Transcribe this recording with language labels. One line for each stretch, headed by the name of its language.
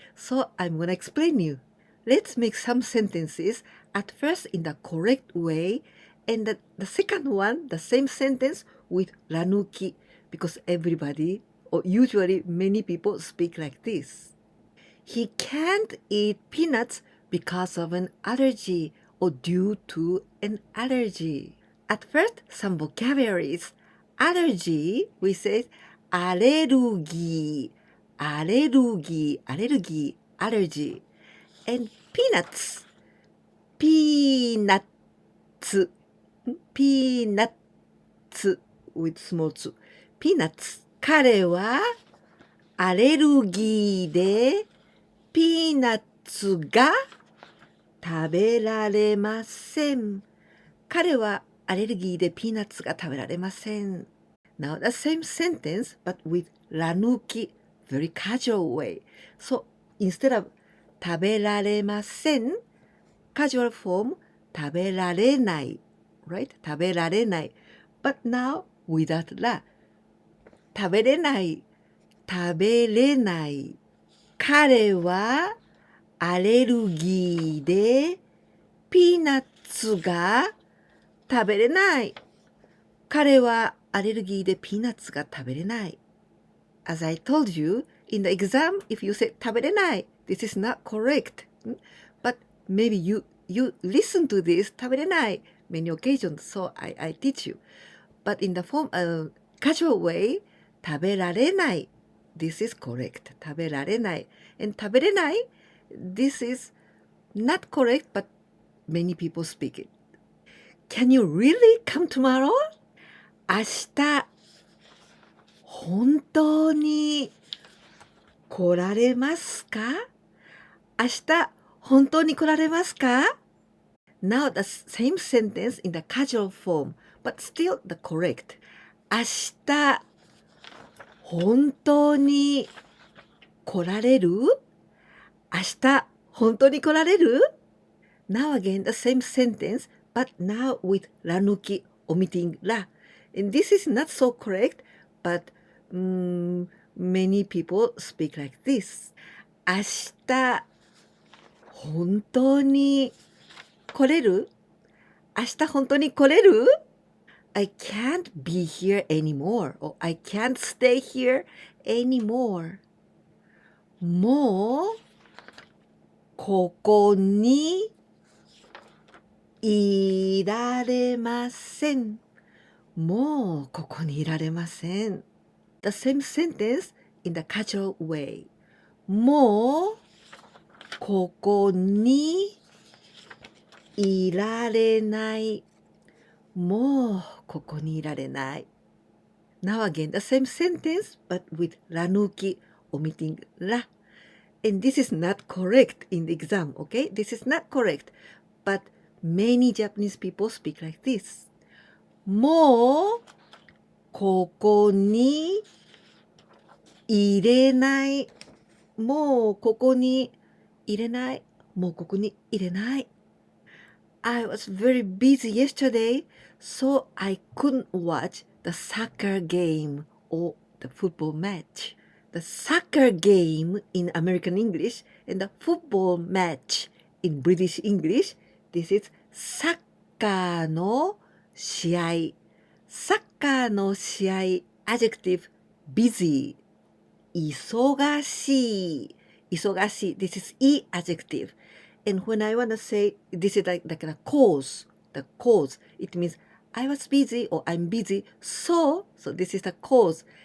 English: So I'm going to explain you. Let's make some sentences at first in the correct way, and the second one, the same sentence with ら抜き, because everybody, or usually many people speak like this. He can't eat peanuts because of an allergy or due to an allergy. At first, some vocabularies. Allergy, we say アレルギー, アレルギー, アレルギー, allergy. And peanuts, peanuts, peanuts with small 2. Peanuts.
Japanese: 彼はアレルギーでピーナッツが食べられません。彼はアレルギーでピーナッツが食べられません。
English: Now the same sentence but with ら抜き very casual way. So instead of
Japanese: 食べられません
English: casual form
Japanese: 食べられない
English: right?
Japanese: 食べられない
English: but now without
Japanese: ら食べれない食べれない彼はアレルギーでピーナッツが食べれない彼はアレルギーでピーナッツが食べれない
English: As I told you, in the exam, if you say
Japanese: 食べれない
English: this is not correct. But maybe you listen to this
Japanese: 食べれない
English: many occasions, so I teach you. But in the form casual way,
Japanese: 食べられない
English: this is correct.
Japanese: 食べられない
English: and
Japanese: 食べれない
English: this is not correct, but many people speak it. Can you really come tomorrow?
Japanese: 明日本当に来られますか? 明日本当に来られますか?
English: Now the same sentence in the casual form, but still the correct.
Japanese: 明日本当に来られる? 明日本当に来られる?
English: Now again the same sentence, but now with ら抜き omitting ら. And this is not so correct, but many people speak like this.
Japanese: 明日本当に来れる? 明日本当に来れる?
English: I can't be here anymore, or I can't stay here anymore.
Japanese: もうここにいられません。もうここにいられません。
English: The same sentence in the casual way.
Japanese: もうここにいられない。もうここにいられない。
English: Now again, the same sentence, but with ranuki, omitting la. And this is not correct in the exam, okay? This is not correct. But many Japanese people speak like this.
Japanese: もうここに入れない。もうここに入れない。もうここに入れない。
English: I was very busy yesterday, so I couldn't watch the soccer game or the football match. The soccer game in American English and the football match in British English, this is
Japanese: サッカーの試合。サッカーの試合、
English: adjective busy。
Japanese: 忙しい。忙しい。
English: This is e adjective. And when I want to say, this is like a cause, the cause, it means I was busy or I'm busy, so this is the cause.